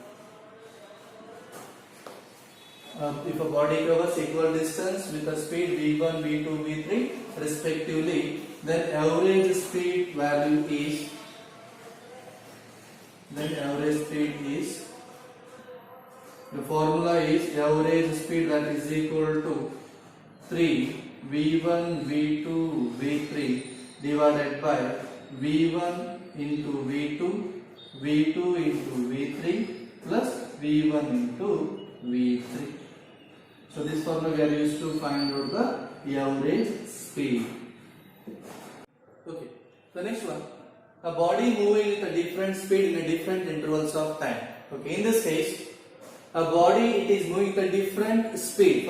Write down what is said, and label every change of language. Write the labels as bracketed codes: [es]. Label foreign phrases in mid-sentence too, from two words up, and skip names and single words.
[en] If a body covers equal distance with a speed v1, v2, v3 respectively, then average speed value is, the formula is average speed that is equal to 3 V1, V2, V3 divided by V1 into V2, V2 into V3 plus V1 into V3. So this formula we are used to find out the average speed. Okay, the next one, a body moving with a different speed in a different intervals of time. Okay, in this case, a body it is moving at a different speed.